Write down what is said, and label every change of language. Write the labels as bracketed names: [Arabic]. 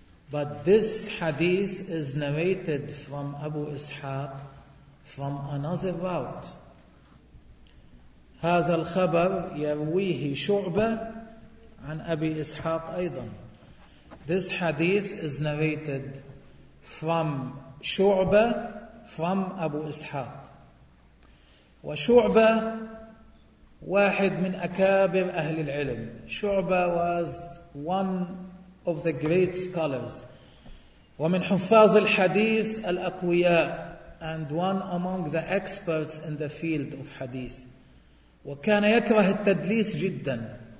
[English] But this hadith is narrated from Abu Ishaq from another route. [Arabic] هذا الخبر يرويه شعبة عن أبي إسحاق أيضا. [English] This hadith is narrated from شعبة from Abu Ishaq. [Arabic] وشعبة واحد من أكابر أهل العلم. [English] شعبة was one of the great scholars. [Arabic] ومن حفاظ الحديث الأقوياء [English] and one among the experts in the field of hadith. [Arabic] وكان يكره التدليس جدا.